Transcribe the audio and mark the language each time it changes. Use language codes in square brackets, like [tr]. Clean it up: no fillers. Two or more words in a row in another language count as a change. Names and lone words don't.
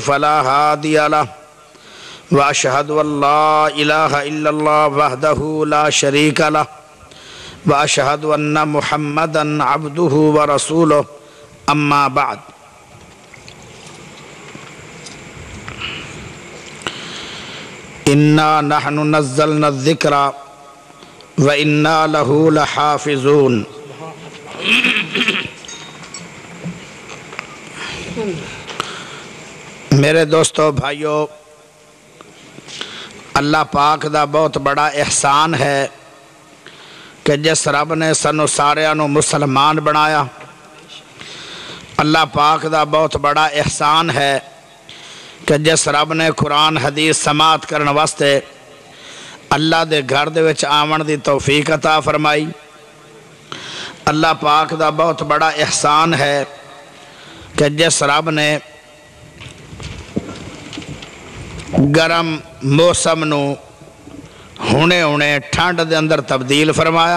[ar] فلا ہادی لہ واشہد ان لا الہ الا اللہ وحدہ لا شریک لہ واشہد ان محمدا عبدہ ورسولہ اما بعد اِنَّا نَحْنُ نَزَّلْنَا الذِّكْرَ وَإِنَّا لَهُ لَحَافِظُونَ۔ [pa] میرے دوستو بھائیو، اللہ پاک دا بہت بڑا احسان ہے کہ جس رب نے سانو ساریاں نو مسلمان بنایا۔ اللہ پاک دا بہت بڑا احسان ہے کہ جس رب نے قرآن حدیث سماعت کرن واسطے اللہ دے گھر دے وچ آون دی توفیق عطا فرمائی۔ اللہ پاک دا بہت بڑا احسان ہے کہ جس رب نے گرم موسم نو ہونے ٹھنڈ دے اندر تبدیل فرمایا۔